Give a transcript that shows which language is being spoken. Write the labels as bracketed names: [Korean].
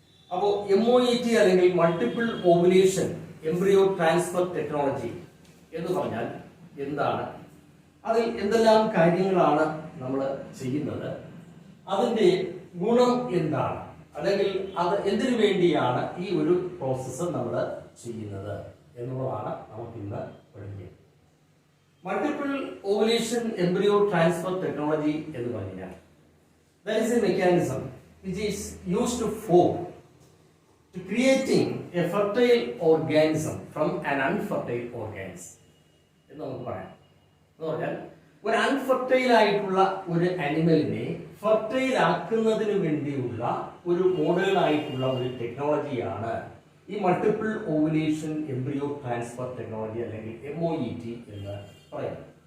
[Malayalam] അപ്പോൾ MOET അല്ലെങ്കിൽ multiple ovulation embryo transfer technology എന്ന് പറഞ്ഞാൽ എന്താണ്, അതിൽ എന്തെല്ലാം കാര്യങ്ങളാണ് നമ്മൾ ചെയ്യുന്നത്, അതിൻ്റെ ഗുണം എന്താണ്, അല്ലെങ്കിൽ അത് എന്തിനു വേണ്ടിയാണ് ഈ ഒരു പ്രോസസ്സ് നമ്മൾ ചെയ്യുന്നത് എന്നുള്ളതാണ് നമുക്കിന്ന് പഠിക്കുന്നത്. [English] multiple ovulation embryo transfer technology [Malayalam] എന്ന് പറഞ്ഞാൽ [English] that is a mechanism which is used for creating a fertile organism from an unfertile organism [Malayalam] എന്ന് നമുക്ക് പറയാം. എന്ന് പറഞ്ഞാൽ ഒരു അൺഫെർട്ടൈൽ ആയിട്ടുള്ള ഒരു അനിമലിനെ ഫെർട്ടൈൽ ആക്കുന്നതിന് വേണ്ടിയുള്ള ഒരു മോഡേൺ ആയിട്ടുള്ള ഒരു ടെക്നോളജിയാണ് ഈ multiple ovulation embryo transfer technology അല്ലെങ്കിൽ MOET എന്ന് പറയുന്നത്.